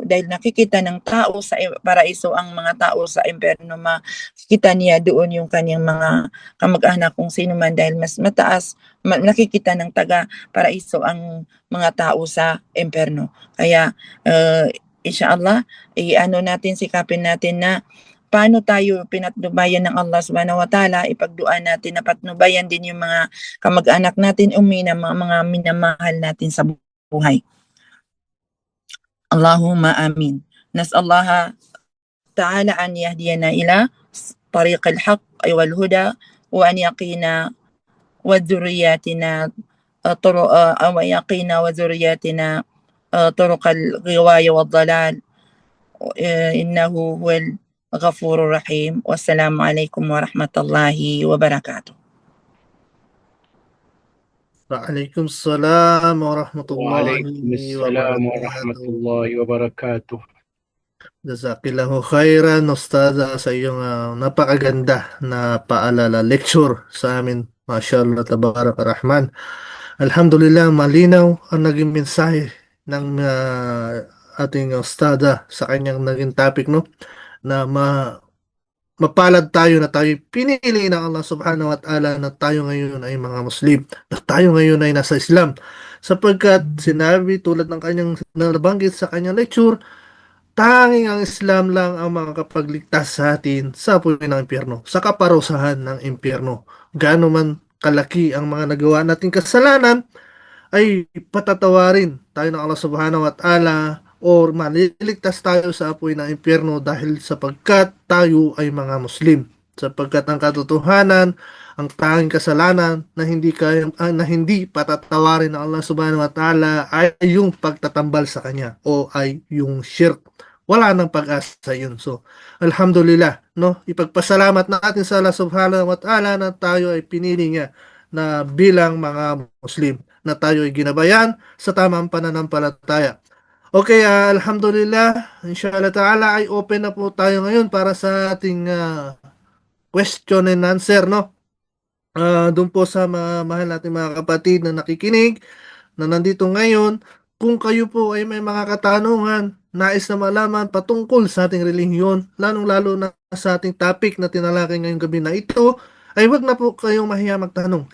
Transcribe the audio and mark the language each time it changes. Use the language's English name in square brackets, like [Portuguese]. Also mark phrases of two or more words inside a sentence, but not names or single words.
[Filipino] Dahil nakikita ng tao sa paraiso ang mga tao sa imperno, makikita niya doon yung kanyang mga kamag-anak kung sino man, dahil mas mataas nakikita ng taga paraiso ang mga tao sa imperno. Kaya inshallah sikapin natin na paano tayo pinatnubayan ng Allah [Arabic] سبحانه وتعالى, [Filipino] ipagduan natin na patnubayan din yung mga kamag-anak natin o mga minamahal natin sa buhay. [Arabic] اللهم آمين. نسأل الله تعالى أن يهدينا إلى طريق الحق والهدى وأن يقينا وذرياتنا طرق الغواية والضلال إنه هو الغفور الرحيم. والسلام عليكم ورحمة الله وبركاته. وعليكم السلام ورحمة الله وعليكم السلام وبركاته. ورحمة الله وبركاته. جزاك الله خيرا, [Filipino] Ustaza, sa iyong napakaganda na paalala, lecture sa amin. [Arabic] ما شاء الله، تبارك الرحمن. [Filipino] Alhamdulillah, malinaw ang naging mensahe ng ating Ustaza sa kanyang naging topic, no? Na mapalad tayo na tayo pinili ng Allah [Arabic] سبحانه وتعالى [Filipino] na tayo ngayon ay mga Muslim, na tayo ngayon ay nasa Islam, sapagkat sinabi tulad ng kanyang nabanggit sa kanyang lecture, tanging ang Islam lang ang makakapagligtas sa atin sa apoy ng impyerno, sa kaparusahan ng impyerno. Gaano man kalaki ang mga nagawa nating kasalanan, ay patatawarin tayo ng Allah [Arabic] سبحانه وتعالى [Filipino] or maliligtas tayo sa apoy ng impyerno dahil sapagkat tayo ay mga Muslim. Sapagkat ang katotohanan, ang tanging kasalanan na hindi patatawarin ng Allah [Arabic] سبحانه وتعالى [Filipino] ay yung pagtatambal sa kanya o ay yung shirk. Wala nang pag-asa yun. So, alhamdulillah, no? Ipagpasalamat natin sa Allah [Arabic] سبحانه وتعالى [Filipino] na tayo ay pinili niya na bilang mga Muslim, na tayo ay ginabayan sa tamang pananampalataya. Okay, alhamdulillah, [Arabic] إن شاء الله تعالى [Filipino] ay open na po tayo ngayon para sa ating [English] question and answer, [Filipino] no? Doon po sa mahal nating mga kapatid na nakikinig, na nandito ngayon, kung kayo po ay may mga katanungan, nais na malaman patungkol sa ating relihiyon, lalong-lalo na sa ating topic na tinalakay ngayong gabi na ito, ay wag na po kayong mahiya magtanong.